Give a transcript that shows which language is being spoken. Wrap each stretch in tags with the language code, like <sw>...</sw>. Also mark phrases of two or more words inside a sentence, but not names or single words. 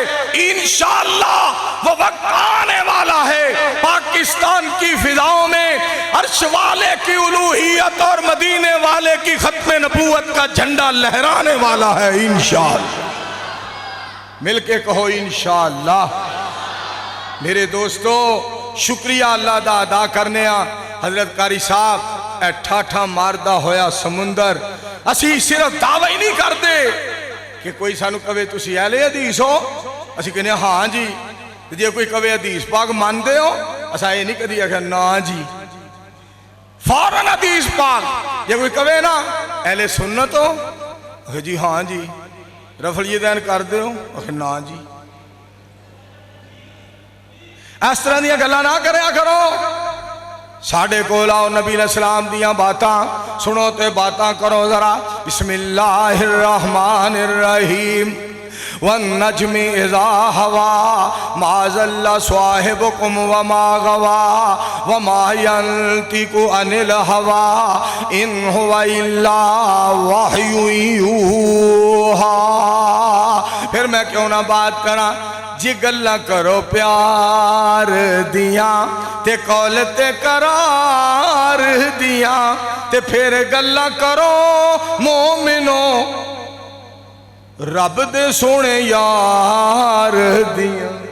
<ur>انشاءاللہ وہ وقت آنے والا ہے، پاکستان کی فضاؤں میں عرش والے کی الوہیت اور مدینے والے کی ختم نبوت کا جھنڈا لہرانے والا ہے انشاءاللہ. مل کے کہو انشاءاللہ.</ur> <pa>میرے دوستوں شکریہ اللہ دا ادا کرنے حضرت قاری صاحب ٹھاٹھا ماردا ہویا سمندر، اسی صرف دعویٰ ہی نہیں کرتے کہ کوئی سانوں کوے تسی اہل حدیث ہو، اسی کہنے ہاں جی، جے کوئی کوے حدیث پاک مانتے ہو، اساں یہ نہیں کدی آکھیا نا جی، فوراً حدیث پاک. جے کوئی کوے نا اہل سنت ہو، آکھے جی ہاں جی، رفلی دین کر دو، آکھے نا جی. اس طرح دی گلاں نا کریا کرو. ساڈے کول آؤ، نبی علیہ السلام دیاں باتاں سنو تے باتاں کرو ذرا.</pa> <ar>بسم الله الرحمن الرحيم. والنجم إذا هوى ما ضل صاحبكم وما غوى وما ينطق عن الهوى إن هو إلا وحي يوحى.</ar> <pa>پھر میں کیوں نا بات کراں جی، گلاں کرو پیار دیاں تے قول تے قرار دیاں، تے پھر گلاں کرو مومنو رب دے سوہنے یار دیاں.</pa>